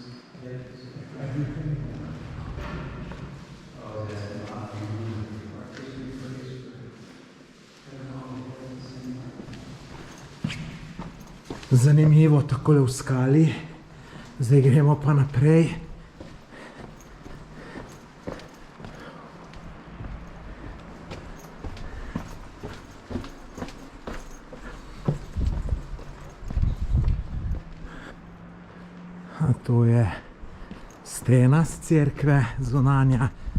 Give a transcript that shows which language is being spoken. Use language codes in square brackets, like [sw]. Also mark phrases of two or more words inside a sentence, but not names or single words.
[en] Yes. Everything? Oh, that's not the Articles Treaty for [sl] Zanimivo takole v skali. Zdaj gremo pa naprej. To je stena z cerkve, zunanja.